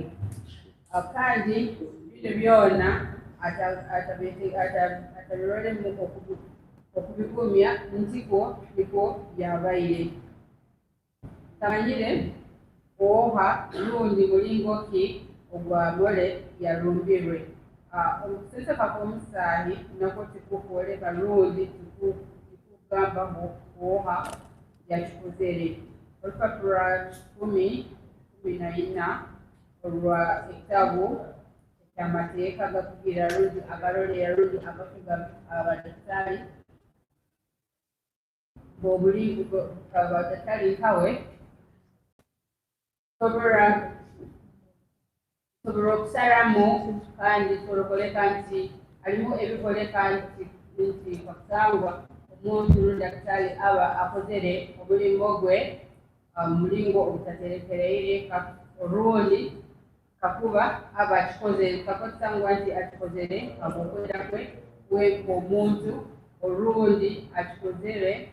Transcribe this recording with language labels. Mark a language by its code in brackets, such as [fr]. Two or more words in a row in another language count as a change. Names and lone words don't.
[nyo] Kandi bino byona atabirolemu okubigumya ntiko niko byabaire. Tamanyire oha lundi mulingo ki ogwa Mole yalumbirwe. Okuseseka kw'omusaayi nako tikukwoleka lundi tikugambaho oha yakikozere. Olupapula 14 olwa ekitabu eky'amateeka gakugira lundi agalolera lundi agafuga abadaktari abadaktari nkawe sobola okusalamu kandi tolokoleka nti alimu ebikoleka nti kakusangwa omuntu lundi daktari aba akozere omulingo gwe mulingo obutaterekereire olundi kakuba aba akikozere kakusangwa nti akikozere abokwera kwe omuntu olundi akikozere